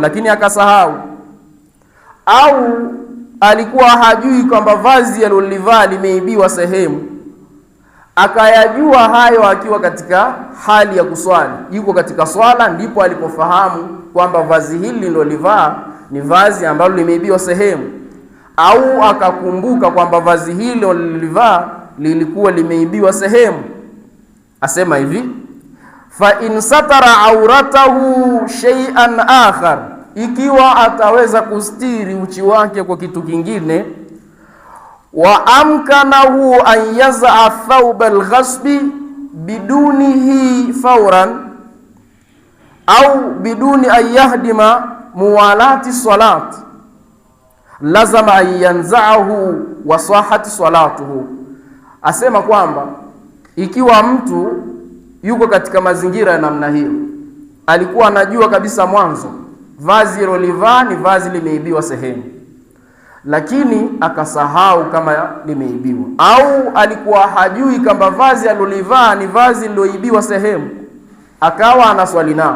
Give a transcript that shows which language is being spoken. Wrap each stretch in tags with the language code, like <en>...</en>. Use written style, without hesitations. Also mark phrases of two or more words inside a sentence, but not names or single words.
<sw>lakini akasahau, au alikuwa hajui kwamba vazi alilivaa limeibiwa sehemu, akayajua hayo akiwa katika hali ya kuswali, yuko katika swala, ndipo alipofahamu kwamba vazi hili lilolivaa ni vazi ambalo limeibiwa sehemu, au akakumbuka kwamba vazi hilo lilivaa lilikuwa limeibiwa sehemu. Asema hivi,</sw> <ar>فإن ستر عورته شيئا آخر,</ar> <sw>ikiwa ataweza kustiri uchi wake kwa kitu kingine,</sw> <ar>وأمكنه أن ينزع ثوب الغصب بدونه فورا أو بدون أن يهدم موالاة الصلاة لزم أن ينزعه وصحت صلاته.</ar> <sw>Asema kwamba ikiwa mtu yuko katika mazingira ya namna hiyo, alikuwa anajua kabisa mwanzo vazi alilivaa ni vazi limeibiwa sehemu, lakini akasahau kama limeibiwa, au alikuwa hajui kama vazi alilivaa ni vazi liloibiwa sehemu, akawa anaswali nao.</sw>